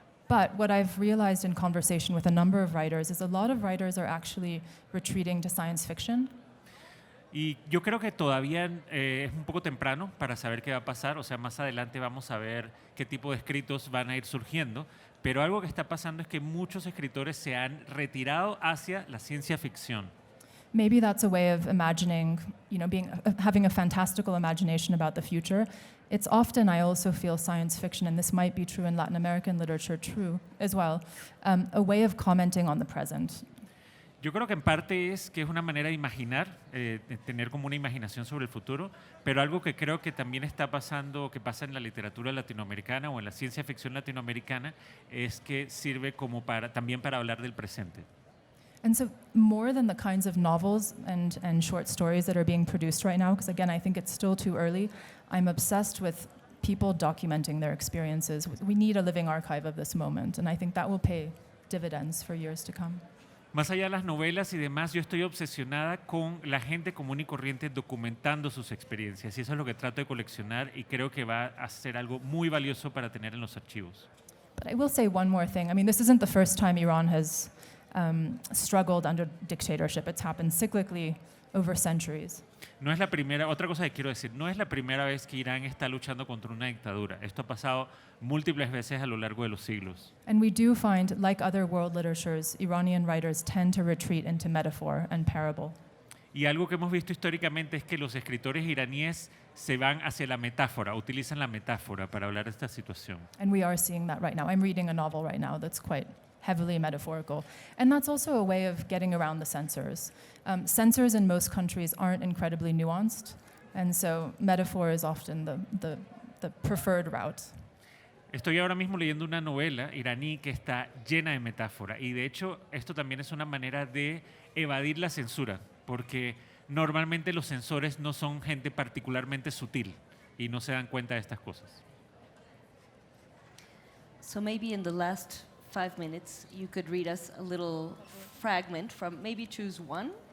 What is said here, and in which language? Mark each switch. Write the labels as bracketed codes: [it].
[en] But what I've realized in conversation with a number of writers is a lot of writers are actually retreating to science fiction. [es] Y yo creo que todavía es un poco temprano para saber qué va a pasar, o sea, más adelante vamos a ver qué tipo de escritos van a ir surgiendo, pero algo que está pasando es que muchos escritores se han retirado hacia la ciencia ficción. [en] Maybe that's a way of imagining, having a fantastical imagination about the future. It's often, I also feel, science fiction, and this might be true in Latin American literature true as well, a way of commenting on the present. [es] Yo creo que en parte es que es una manera de imaginar, de tener como una imaginación sobre el futuro, pero algo que creo que también está pasando, que pasa en la literatura latinoamericana o en la ciencia ficción latinoamericana, es que sirve como también para hablar del presente. [en] And so more than the kinds of novels and short stories that are being produced right now, because again, I think it's still too early, I'm obsessed with people documenting their experiences. We need a living archive of this moment, and I think that will pay dividends for years to come. [es] Más allá de las novelas y demás, yo estoy obsesionada con la gente común y corriente documentando sus experiencias. Y eso es lo que trato de coleccionar y creo que va a ser algo muy valioso para tener en los archivos. [en] But I will say one more thing. I mean, this isn't the first time Iran has struggled under dictatorship. It's happened cyclically over centuries. [es] No es la primera, otra cosa que quiero decir, no es la primera vez que Irán está luchando contra una dictadura. Esto ha pasado múltiples veces a lo largo de los siglos. [en] And we do find, like other world literatures, Iranian writers tend to retreat into metaphor and parable. [es] Y algo que hemos visto históricamente es que los escritores iraníes se van hacia la metáfora, utilizan la metáfora para hablar de esta situación. [en] And we are seeing that right now. I'm reading a novel right now that's quite heavily metaphorical. And that's also a way of getting around the censors. Censors in most countries aren't incredibly nuanced, and so metaphor is often the preferred route. [es] Estoy ahora mismo leyendo una novela iraní que está llena de metáfora y de hecho esto también es una manera de evadir la censura, porque normalmente los censores no son gente particularmente sutil y no se dan cuenta de estas cosas. [en] So maybe in the last 5 minutes, you could read us a little fragment from, maybe choose one.